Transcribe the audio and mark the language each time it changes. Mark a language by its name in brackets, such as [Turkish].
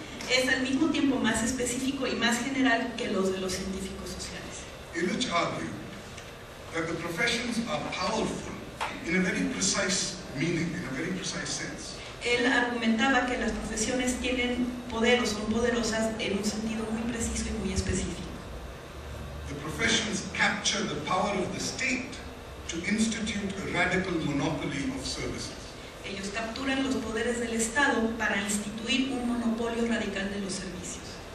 [Spanish] es al mismo tiempo más específico y más general que los de los científicos sociales. [English] Illich argued that the professions are powerful in a very precise meaning, in a very precise sense. [Spanish] Él argumentaba que las profesiones tienen poder o son poderosas en un sentido muy preciso y muy específico. [English] The professions capture the power of the state to institute a radical monopoly of services. [Spanish] Ellos capturan los poderes del Estado para instituir un monopolio radical de los servicios.